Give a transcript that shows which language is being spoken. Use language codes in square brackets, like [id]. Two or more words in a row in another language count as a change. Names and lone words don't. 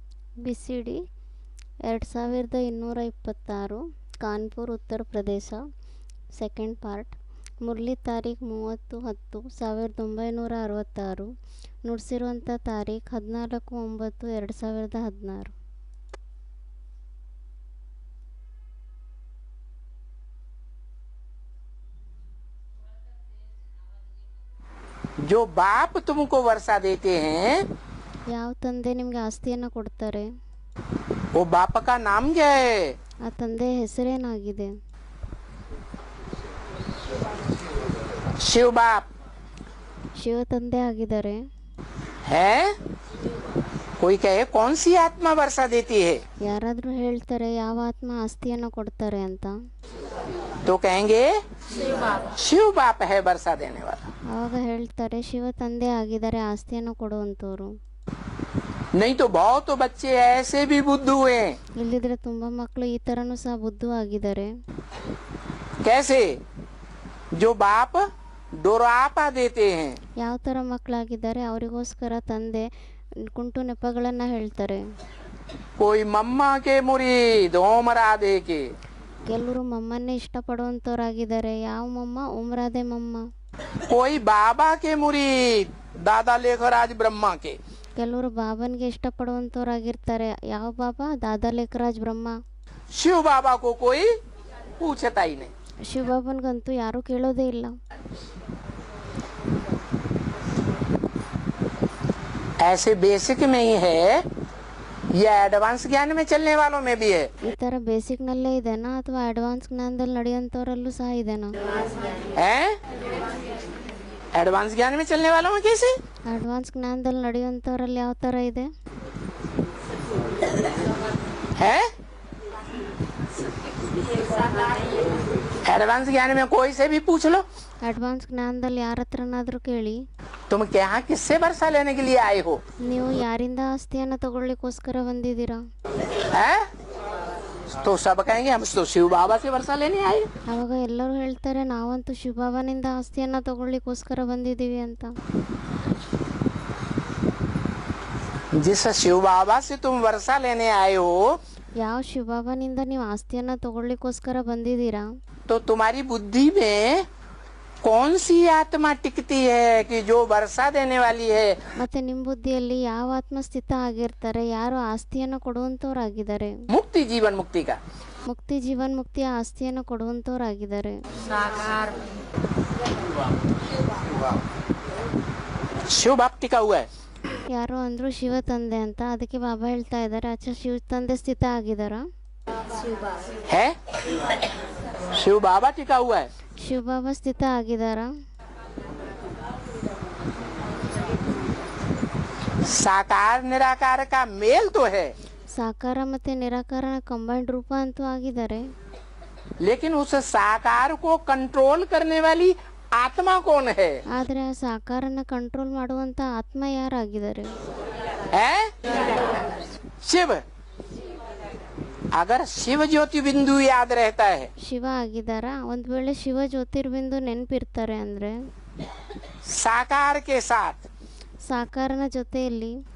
[kn] BCD 2226 ಕಾನ್ಪುರ್ ಉತ್ತರ ಪ್ರದೇಶ ಸೆಕೆಂಡ್ ಪಾರ್ಟ್ ಮುರಳಿ ತಾರೀಖು 30/10/1966 ನುಡಿಸಿರುವಂಥ ತಾರೀಖು 14/9/2016 [hi] जो बाप तुमको वर्षा देते हैं [kn] ಯಾವ ತಂದೆ ನಿಮಗೆ ಆಸ್ತಿಯನ್ನು ಕೊಡ್ತಾರೆ [hi] वो बाप का नाम क्या है? [kn] ಆ ತಂದೆಯ ಹೆಸರೇನಾಗಿದೆ? [hi] शिव बाप [kn] ಶಿವ ತಂದೆ ಆಗಿದ್ದಾರೆ. [hi] है? कोई कहे कौन सी आत्मा वर्षा देती है? [kn] ಯಾರಾದರೂ ಹೇಳ್ತಾರೆ ಯಾವ ಆತ್ಮ ಆಸ್ತಿಯನ್ನು ಕೊಡ್ತಾರೆ ಅಂತ. [hi] तो कहेंगे शिव बाप है वर्षा देने वाला. [kn] ಆವಾಗ ಹೇಳ್ತಾರೆ ಶಿವ ತಂದೆ ಆಗಿದ್ದಾರೆ ಆಸ್ತಿಯನ್ನು ಕೊಡುವಂತವರು. [hi] नहीं तो बहुत बच्चे ऐसे भी बुद्धू हैं. [kn] ಇಲ್ಲಿದ್ರೆ ತುಂಬಾ ಮಕ್ಕಳು ಈ ತರನು ಸಹ ಬುದ್ಧು ಆಗಿದ್ದಾರೆ. [hi] कैसे? जो बाप डोरापा देते हैं. [kn] ಯಾವ ತರ ಮಕ್ಕಳಾಗಿದ್ದಾರೆ ಅವರಿಗೋಸ್ಕರ ತಂದೆ ಕುಂಟು ನೆಪಗಳನ್ನ ಹೇಳ್ತಾರೆ. [hi] कोई मम्मा के मुरीद ओमराधे के. [kn] ಕೆಲವರು ಮಮ್ಮನ್ನೇ ಇಷ್ಟಪಡುವಂತವರಾಗಿದ್ದಾರೆ. ಯಾವ ಮಮ್ಮ? ಉಮ್ರಾದೆ ಮಮ್ಮ. [hi] कोई बाबा के मुरीद दादा लेखराज ब्रह्मा के. [kn] ಕೆಲವರು ಬಾಬನ್ಗೆ ಇಷ್ಟಪಡುವಂತವರಾಗಿರ್ತಾರೆ. ಯಾವ ಬಾಬಾ? ದಾದಾ ಲೇಖರಾಜ್ ಬ್ರಹ್ಮ. [hi] शिव बाबा को कोई पूछता ही नहीं. [kn] ಶಿವ ಬಾಬನ್ಗಂತೂ ಯಾರು ಕೇಳೋದೇ ಇಲ್ಲ. [hi] ऐसे बेसिक में ही है या एडवांस ज्ञान में चलने वालों में भी है? [kn] ಈ ತರ ಬೇಸಿಕ್ ನಲ್ಲೇ ಇದೆನಾ ಅಥವಾ ಅಡ್ವಾನ್ಸ್ ಜ್ಞಾನದಲ್ಲಿ ನಡೆಯುವಂತವರಲ್ಲೂ ಸಹ ಇದೆನಾ? [hi] एडवांस ज्ञान में चलने वालों में कैसे? [kn] ಅಡ್ವಾನ್ಸ್ ಜ್ಞಾನದಲ್ಲಿ ನಡೆಯುವಂತವರಲ್ಲಿ ಯಾವ ತರ ಇದೆ? [hi] है एडवांस ज्ञान में कोई से भी पूछ लो. [kn] ಅಡ್ವಾನ್ಸ್ ಜ್ಞಾನದಲ್ಲಿ ಯಾರ ಹತ್ರನಾದ್ರೂ ಕೇಳಿ [hi] तुम यहाँ किससे वर्षा लेने के लिए आए हो? [kn] ನೀವು ಯಾರಿಂದ ಆಸ್ತಿಯನ್ನು ತಗೊಳ್ಳಿಕ್ಕೋಸ್ಕರ ಬಂದಿದ್ದೀರಾ? [hi] है तो सब कहेंगे हम तो शिव बाबा से वर्षा लेने आए. [kn] ಅವಾಗ ಎಲ್ಲರೂ ಹೇಳ್ತಾರೆ ನಾವಂತೂ ಶಿವಬಾಬನಿಂದ ಆಸ್ತಿಯನ್ನ ತಗೊಳ್ಳಿಕ್ಕೋಸ್ಕರ ಬಂದಿದ್ದೀವಿ ಅಂತ. [hi] जिस शिव बाबा से तुम वर्षा लेने आए हो [kn] ಯಾವ ಶಿವಬಾಬನಿಂದ ನೀವು ಆಸ್ತಿಯನ್ನ ತಗೊಳ್ಳಿಕ್ಕೋಸ್ಕರ ಬಂದಿದ್ದೀರಾ [hi] तो तुम्हारी बुद्धि में कौन सी आत्मा टिकती है कि जो वर्षा देने वाली है? [kn] ಮತ್ತೆ ನಿಮ್ಮ ಬುದ್ಧಿಯಲ್ಲಿ ಯಾವ ಆತ್ಮ ಸ್ಥಿತ ಆಗಿರ್ತಾರೆ? ಯಾರು ಆಸ್ತಿಯನ್ನು ಕೊಡುವಂತವರಾಗಿದ್ದಾರೆ? [hi] मुक्ति जीवन मुक्ति का [kn] ಮುಕ್ತಿ ಜೀವನ್ ಮುಕ್ತಿಯ ಆಸ್ತಿಯನ್ನು ಕೊಡುವಂತವರಾಗಿದ್ದಾರೆ. [hi] शिव बाप टिका हुआ है. [kn] ಯಾರೋ ಅಂದ್ರು ಶಿವ ತಂದೆ ಅಂತ. ಅದಕ್ಕೆ ಬಾಬಾ ಹೇಳ್ತಾ ಇದ್ದಾರೆ ಅಚ್ಚಾ ಶಿವ ತಂದೆ ಸ್ಥಿತ ಆಗಿದಾರ? [hi] है शिव बाबा टिका हुआ है. [kn] ಶಿವ ಬಾಬಾ ಸ್ಥಿತ ಆಗಿದಾರ? [hi] साकार निराकार का मेल तो है, [kn] ಸಾಕಾರ ಮತ್ತೆ ನಿರಾಕಾರನ ಕಂಬೈಂಡ್ ರೂಪ ಅಂತೂ ಆಗಿದ್ದಾರೆ. [hi] लेकिन उस साकार को कंट्रोल करने वाली आत्मा कौन है? [kn] ಆದ್ರೆ ಆ ಸಾಕಾರನ ಕಂಟ್ರೋಲ್ ಮಾಡುವಂತ ಆತ್ಮ ಯಾರಾಗಿದ್ದಾರೆ? [hi] है शिव. अगर शिव ज्योति बिंदु याद रहता है, [kn] ಶಿವ ಆಗಿದಾರ? ಒಂದ್ ವೇಳೆ ಶಿವ ಜ್ಯೋತಿರ್ಬಿಂದು ನೆನ್ಪಿರ್ತಾರೆ ಅಂದ್ರೆ [hi] साकार के साथ, [kn] ಸಾಕಾರನ ಜೊತೆಯಲ್ಲಿ,